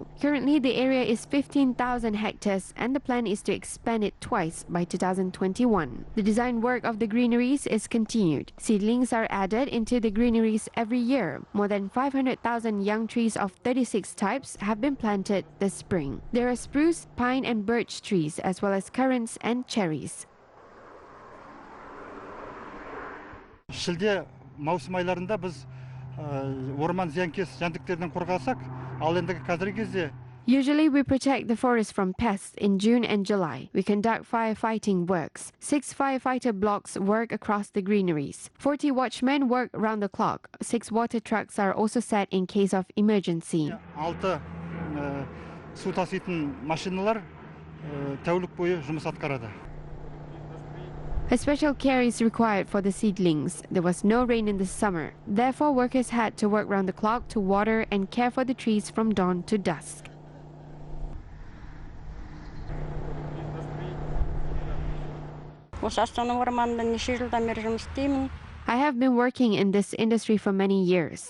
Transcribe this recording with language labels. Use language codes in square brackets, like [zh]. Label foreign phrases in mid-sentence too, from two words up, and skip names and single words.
[en] Currently, the area is 15,000 hectares and the plan is to expand it twice by 2021. The design work of the greeneries is continued. Seedlings are added into the greeneries every year. More than 500,000 young trees of 36 types have been planted this spring. There are spruce, pine and birch trees as well as currants and cherries. [kk] Шілде маусым айларында біз орман зиянкес жәндіктерден қорғасақ, ал ендігі қазіргі кезде [en] Usually we protect the forest from pests in June and July. We conduct firefighting works. 6 firefighter blocks work across the greeneries. 40 watchmen work round the clock. 6 water trucks are also set in case of emergency. [kk] 6 су таситын машиналар тәулік бойы жұмыс атқарады. [en] A special care is required for the seedlings. There was no rain in the summer. Therefore, workers had to work round the clock to water and care for the trees from dawn to dusk. I have been working in this industry for many years.